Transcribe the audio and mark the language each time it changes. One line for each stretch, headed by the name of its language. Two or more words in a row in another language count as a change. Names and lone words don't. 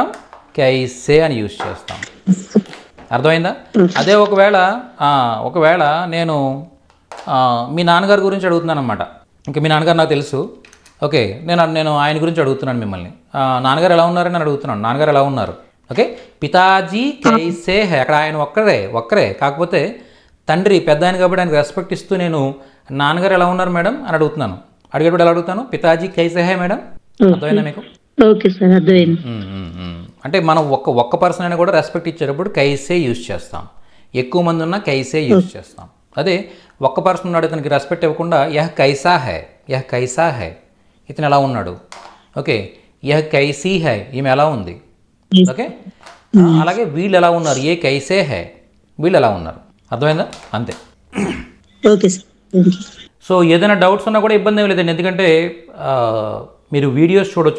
Telugu: కైసే అని యూజ్ చేస్తాం. అర్థమైందా? అదే ఒకవేళ నేను మీ నాన్నగారి గురించి అడుగుతున్నాను అనమాట. ఇంకా మీ నాన్నగారు నాకు తెలుసు. ఓకే నేను ఆయన గురించి అడుగుతున్నాను మిమ్మల్ని. నాన్నగారు ఎలా ఉన్నారని అడుగుతున్నాను. నాన్నగారు ఎలా ఉన్నారు? ఓకే
Hindi: पिताजी कैसे है.
Telugu: అక్కడ ఆయన ఒక్కరే కాకపోతే తండ్రి పెద్ద ఆయన కాబట్టి ఆయనకు రెస్పెక్ట్ ఇస్తూ నేను నాన్నగారు ఎలా ఉన్నారు మేడం అని అడుగుతున్నాను. అడిగేటప్పుడు ఎలా అడుగుతాను?
Hindi: पिताजी कैसे है
Telugu: మేడం. అర్థమైందా మీకు? ఓకే సార్ అర్థమైంది. అంటే మనం ఒక్క పర్సన్ అయినా కూడా రెస్పెక్ట్ ఇచ్చేటప్పుడు కైసే యూజ్ చేస్తాం. ఎక్కువ మంది ఉన్నా కైసే యూజ్ చేస్తాం. అదే ఒక్క పర్సన్ ఉన్నాడు, ఇతనికి రెస్పెక్ట్ ఇవ్వకుండా
Hindi: यह कैसा है,
Telugu: ఇతను ఎలా ఉన్నాడు. ఓకే
Hindi: यह कैसी है,
Telugu: ఈమె ఎలా ఉంది. ఓకే అలాగే వీళ్ళు ఎలా ఉన్నారు?
Hindi: ये कैसे है,
Telugu: వీళ్ళు ఎలా ఉన్నారు. అర్థమైందా? అంతే. ఓకే సార్. సో ఏదైనా డౌట్స్ ఉన్నా కూడా ఇబ్బంది ఏమి లేదండి, ఎందుకంటే మీరు వీడియోస్ చూడొచ్చు.